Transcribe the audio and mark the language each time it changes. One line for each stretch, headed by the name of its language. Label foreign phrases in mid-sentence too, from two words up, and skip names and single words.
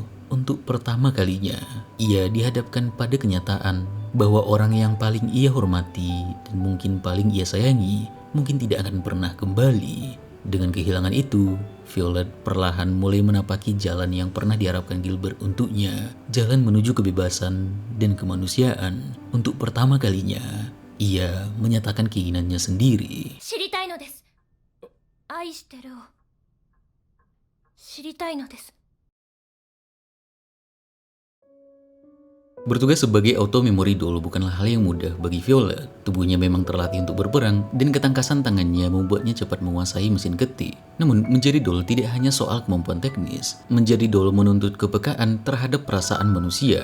Indonesian: Untuk pertama kalinya, ia dihadapkan pada kenyataan bahwa orang yang paling ia hormati dan mungkin paling ia sayangi mungkin tidak akan pernah kembali. Dengan kehilangan itu, Violet perlahan mulai menapaki jalan yang pernah diharapkan Gilbert untuknya, jalan menuju kebebasan dan kemanusiaan. Untuk pertama kalinya, ia menyatakan keinginannya sendiri.
Japanese: 知りたいのです。愛してるを知りたいのです。
Indonesian: Bertugas sebagai
English: auto memory doll
Indonesian: bukanlah hal yang mudah bagi Violet. Tubuhnya memang terlatih untuk berperang dan ketangkasan tangannya membuatnya cepat menguasai mesin ketik. Namun menjadi doll tidak hanya soal kemampuan teknis. Menjadi doll menuntut kepekaan terhadap perasaan manusia.